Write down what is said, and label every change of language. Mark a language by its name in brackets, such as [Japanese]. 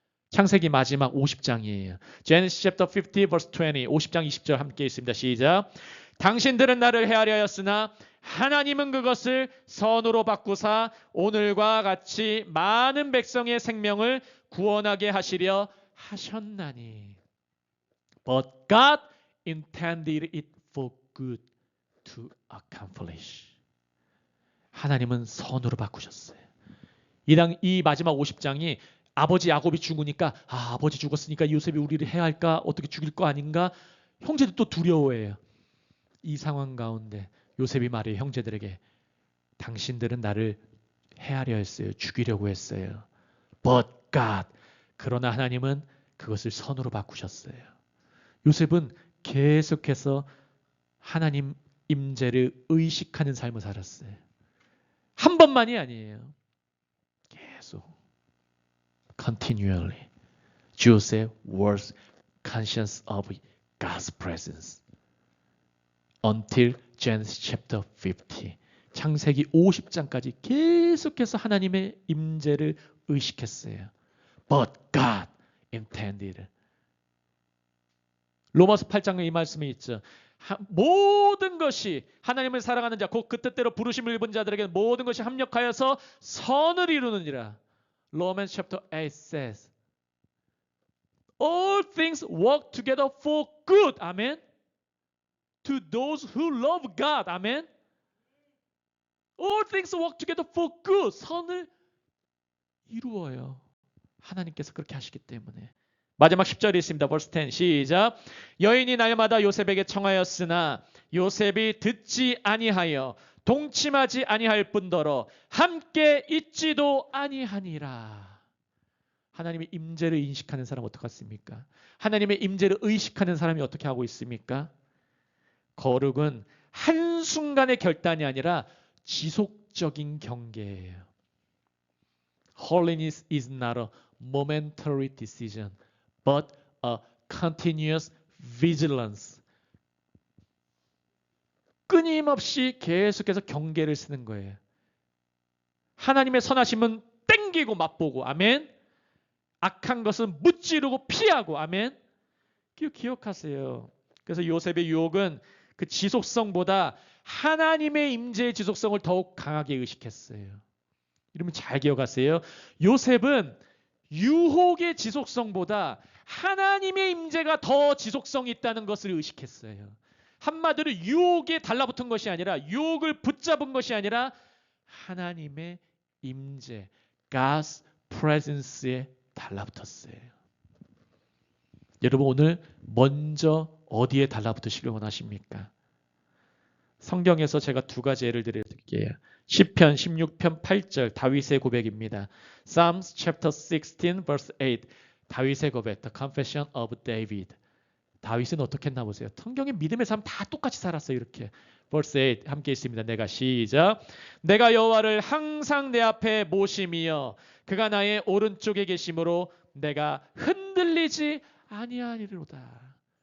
[Korean] 창세기 마지막 50장이에요. [English] Genesis chapter 50 verse 20 [Korean] 50장 20절 함께 있습니다. 시작. 당신들은 나를 헤아려 하였으나 하나님은 그것을 선으로 바꾸사 오늘과 같이 많은 백성의 생명을 구원하게 하시려 하셨나니. [English] But God intended it for good to accomplish. [Korean] 하나님은 선으로 바꾸셨어요. 이 마지막 50장이 아버지 야곱이 죽으니까 아버지 죽었으니까 요셉이 우리를 해야 할까? 어떻게 죽일 거 아닌가? 형제들 또 두려워해요. 이 상황 가운데 요셉이 말해요. 형제들에게 당신들은 나를 해하려 했어요. 죽이려고 했어요. [English] But God. [Korean] 그러나 하나님은 그것을 선으로 바꾸셨어요. 요셉은 계속해서 하나님 임재를 의식하는 삶을 살았어요. 한 번만이 아니에요. 계속. Continually. [English] Joseph was conscious of God's presence. Until Genesis chapter 50. [Korean] 창세기 50장까지 계속해서 하나님의 임재를 의식했어요. [English] But God intended. [Korean] 로마서 8장에 이 말씀이 있죠. 모든 것이 하나님을 사랑하는 자, 곧 그 뜻대로 부르심을 입은 자들에게 모든 것이 합력하여서 선을 이루느니라. [English] Romans chapter 8 says, All things work together for good. 아멘. To those who love God. 아멘. All things work together for good. [Korean] 선을 이루어요. 하나님께서 그렇게 하시기 때문에. 마지막 10절이 있습니다. verse 10 시작. 여인이 날마다 요셉에게 청하였으나 요셉이 듣지 아니하여 동침하지 아니할 뿐더러 함께 있지도 아니하니라. 하나님의 임재를 인식하는 사람 어떻겠습니까? 하나님의 임재를 의식하는 사람이 어떻게 하고 있습니까? 거룩은 한순간의 결단이 아니라 지속적인 경계예요. [English] Holiness is not a momentary decision, but a continuous vigilance. [Korean] 끊임없이 계속해서 경계를 쓰는 거예요. 하나님의 선하심은 땡기고 맛보고, 아멘. 악한 것은 무찌르고 피하고, 아멘. 기억하세요. 그래서 요셉의 유혹은 그 지속성보다 하나님의 임재의 지속성을 더욱 강하게 의식했어요. 이러면 잘 기억하세요. 요셉은 유혹의 지속성보다 하나님의 임재가 더 지속성이 있다는 것을 의식했어요. 한마디로 유혹에 달라붙은 것이 아니라, 유혹을 붙잡은 것이 아니라 하나님의 임재, God's presence에 달라붙었어요. 여러분 오늘 먼저 어디에 달라붙으시길 원하십니까? 성경에서 제가 두 가지 예를 드릴게요. 시편 16편 8절 다윗의 고백입니다. [English] Psalms chapter 16 verse 8 [Korean] 다윗의 고백, [English] The Confession of David. [Korean] 다윗은 어떻게 했나 보세요. 성경의 믿음의 삶 다 똑같이 살았어요. 이렇게. verse 8 함께 있습니다. 내가 시작. 내가 여호와를 항상 내 앞에 모심이여 그가 나의 오른쪽에 계심으로 내가 흔들리지 아니하리로다.